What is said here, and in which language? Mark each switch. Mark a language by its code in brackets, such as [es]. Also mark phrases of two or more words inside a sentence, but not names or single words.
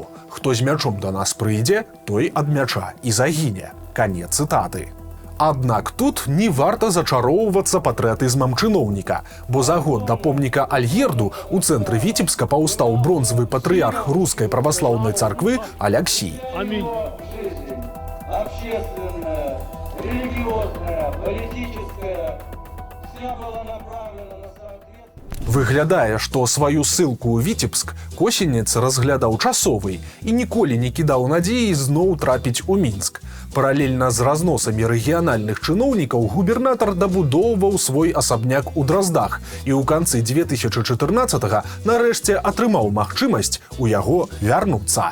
[be] Хто з мячом да нас прыйдзе, той ад мяча і загіне». Канец цытаты. Аднак тут не варта зачароўвацца патрыятызмам чыноўніка, бо за год да помніка Альгерду у цэнтры Віцебска паўстаў бронзавы патрыярх рускай праваслаўнай царквы Аляксій. [ru] Аминь. Общественная, религиозная, политическая, вся была направлена на соответствие. [be] Выглядае, што сваю ссылку ў Віцебск Косінец разглядаў часовай і ніколі не кідаў надзеі зноў трапіць у Мінск. Паралельна з разносамі рэгіянальных чыноўнікаў губернатар дабудоўваў свой асабняк у Драздах і ў канцы 2014-го нарэшце атрымаў магчымасць у яго вярнуцца.